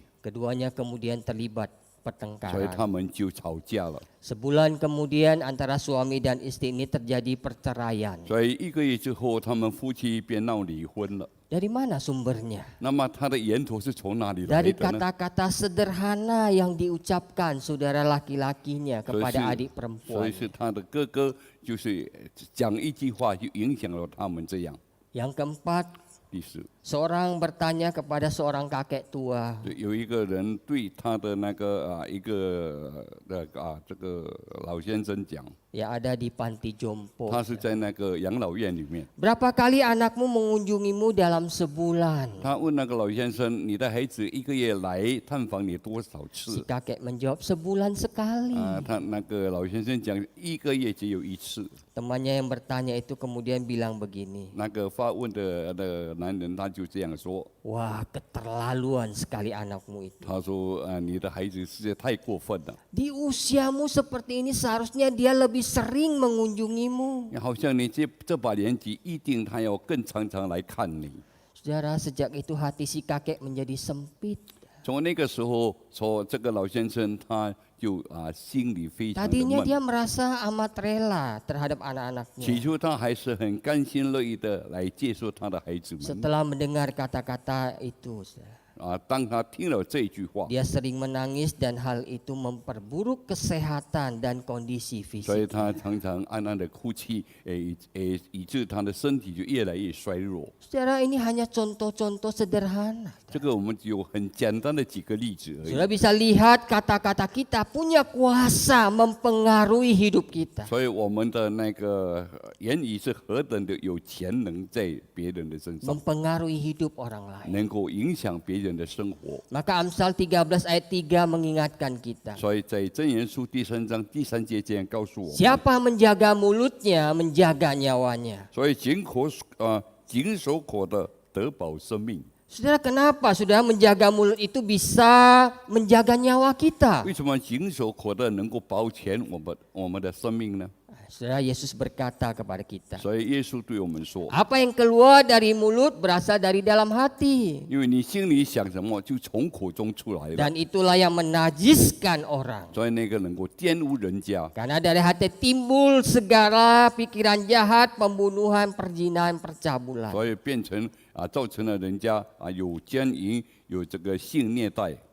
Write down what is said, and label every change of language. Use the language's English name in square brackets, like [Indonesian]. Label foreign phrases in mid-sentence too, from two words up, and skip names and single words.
[Indonesian] Keduanya kemudian terlibat [Chinese] 所以他 [Indonesian] pertengkaran. [Chinese] 们就吵架了。 [Indonesian] Sebulan kemudian antara suami dan istri ini terjadi perceraian. [Chinese] 所以1个月之后，他们夫妻便闹离婚了。 [Indonesian] Dari mana sumbernya? [Chinese] 那么他的源头是从哪里来 [Indonesian] Dari [Chinese] 的呢？ [Indonesian] kata-kata sederhana yang diucapkan saudara laki-lakinya [Chinese] 所以 [Indonesian] kepada [Chinese] 是 [Indonesian] adik [Chinese] 所 [Indonesian] perempuan. [Chinese] 以是他的哥哥，就是讲一句话就影响了他们这样。 [Indonesian] Yang keempat, [Chinese] 第四， [Indonesian] seorang bertanya kepada seorang kakek tua, [Chinese] 有一个人对他的那个一个这个老先生讲， [Indonesian] yang ada di panti jompo. [Chinese] 他是在那个养老院里面。 [Indonesian] Berapa kali anakmu mengunjungimu dalam sebulan? [Chinese] 他问那个老先生：“你的孩子1个月来探访你多少 [Indonesian] Si [Chinese] 次 [Indonesian] kakek menjawab, sebulan sekali. ？” [Chinese] 他那个老先生讲1个月只有1次。 [Indonesian] Temannya yang bertanya itu kemudian bilang begini, [Chinese] 那个发问的男人他就这样说， [Indonesian] Wah, keterlaluan sekali anakmu itu. [Chinese] 他说你的孩子实在太过分了， [Indonesian] Di usiamu seperti ini seharusnya dia lebih sering mengunjungimu. [Chinese] 好像你这把年纪，一定他要更常常来看你。 [Indonesian] Saudara, sejak itu hati si kakek menjadi sempit. [Chinese] 从那个时候，说这个老先生他就心里非常的 [Indonesian] Tadinya [Chinese] 闷。 [Indonesian] dia merasa amat rela terhadap [Chinese] 起 [Indonesian] anak-anaknya. [Chinese] 初他还是很甘心乐意的来接受他的孩子们 [Indonesian] Setelah mendengar kata-kata itu, saudara, [Chinese] 当他听了这句话， [Indonesian] dia sering menangis dan hal itu memperburuk kesehatan dan kondisi [Chinese] 所以 [Indonesian] fisik. [Chinese] 他常常暗暗的哭泣，以致他的身体就越来越衰弱。 [Indonesian] Saudara, ini hanya contoh-contoh sederhana. [Chinese] 这个我们只有很简单的几个例子而已。 [Indonesian] Saudara bisa lihat kata-kata kita punya kuasa mempengaruhi hidup kita. [Chinese] 所以我们的那个言语是何等的有潜能在别人的身上， [Indonesian] Mempengaruhi hidup orang lain. [Chinese] 能够影响别人的生活。 [Indonesian] Maka Amsal 13 ayat 3 mengingatkan kita. [Chinese] 所以在箴言书第3章第3节这样告诉我们： [Indonesian] Siapa menjaga mulutnya, menjaga nyawanya. [Chinese] 所以谨守口的得保生命。 [Indonesian] Saudara, kenapa saudara menjaga mulut itu bisa menjaga nyawa kita? [Chinese] 为什么谨守口的能够保全我们的生命呢？ [Indonesian] Saudara, Yesus berkata kepada kita, [Chinese] 所以耶稣对我们说： [Indonesian] apa yang keluar dari mulut berasal dari dalam hati. [Chinese] 因为你心里想什么，就从口中出来了， [Indonesian] Dan itulah yang menajiskan orang. [Chinese] 所以那个能够玷污人家。 [Indonesian] Karena dari hati timbul segala pikiran jahat, pembunuhan, perzinahan, percabulan. [Chinese] 所以变成造成了人家有奸淫，有这个性虐待，